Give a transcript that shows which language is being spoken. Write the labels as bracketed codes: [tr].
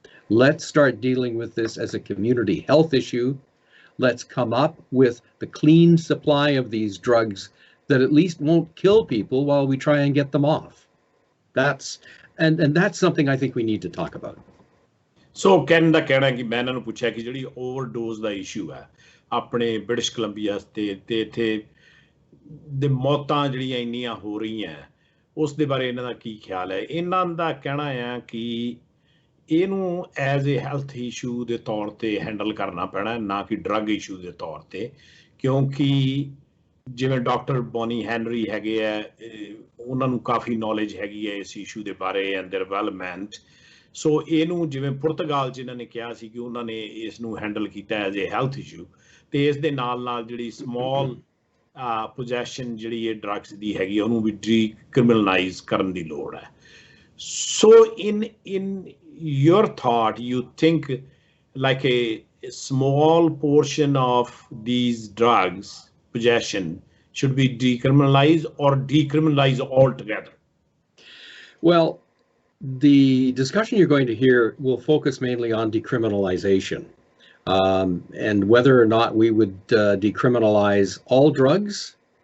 [en] Let's start dealing with this as a community health issue. Let's come up with the clean supply of these drugs that at least won't kill people while we try and get them off. That's something I think we need to talk about. [pa] ਸੋ ਕਹਿਣ ਦਾ ਕਹਿਣਾ ਕਿ ਮੈਂ ਇਹਨਾਂ ਨੂੰ ਪੁੱਛਿਆ ਕਿ ਜਿਹੜੀ overdose ਦਾ issue ਹੈ ਆਪਣੇ ਬ੍ਰਿਟਿਸ਼ ਕੋਲੰਬੀਆ ਤੇ ਇੱਥੇ ਦੇ ਮੌਤਾਂ ਜਿਹੜੀਆਂ ਇੰਨੀਆਂ ਹੋ ਰਹੀਆਂ ਉਸ ਦੇ ਬਾਰੇ ਇਹਨਾਂ ਦਾ ਕੀ ਖਿਆਲ ਹੈ। ਇਹਨਾਂ ਦਾ ਕਹਿਣਾ ਹੈ ਕਿ ਇਹਨੂੰ [en] as a health issue [pa] ਦੇ ਤੌਰ ਤੇ ਹੈਂਡਲ ਕਰਨਾ ਪੈਣਾ ਨਾ ਕਿ ਡਰੱਗ ਇਸ਼ੂ ਦੇ ਤੌਰ ਤੇ, ਕਿਉਂਕਿ ਜਿਵੇਂ ਡਾਕਟਰ ਬੋਨੀ ਹੈਨਰੀ ਹੈਗੇ ਆ ਉਹਨਾਂ ਨੂੰ ਕਾਫੀ ਨੌਲੇਜ ਹੈਗੀ ਹੈ ਇਸ ਇਸ਼ੂ ਦੇ ਬਾਰੇ ਐਂਡ ਡਿਵੈਲਪਮੈਂਟ। ਸੋ ਇਹਨੂੰ ਜਿਵੇਂ ਪੁਰਤਗਾਲ 'ਚ ਇਹਨਾਂ ਨੇ ਕਿਹਾ ਸੀ ਕਿ ਉਹਨਾਂ ਨੇ ਇਸ ਨੂੰ ਹੈਂਡਲ ਕੀਤਾ [en] as a health issue, [pa] ਤੇ ਇਸ ਦੇ ਨਾਲ ਨਾਲ ਜਿਹੜੀ ਸਮੌਲ ਪੋਜੈਸ਼ਨ ਜਿਹੜੀ ਇਹ ਡਰੱਗਸ ਦੀ ਹੈਗੀ ਉਹਨੂੰ ਵੀ ਡੀਕ੍ਰਿਮੀਨਲਾਈਜ਼ ਕਰਨ ਦੀ ਲੋੜ ਹੈ। [en] So in your thought, you think like a small portion of these drugs possession should be decriminalized or decriminalized altogether? Well, the discussion you're going to hear will focus mainly on decriminalization and whether or not we would decriminalize all drugs.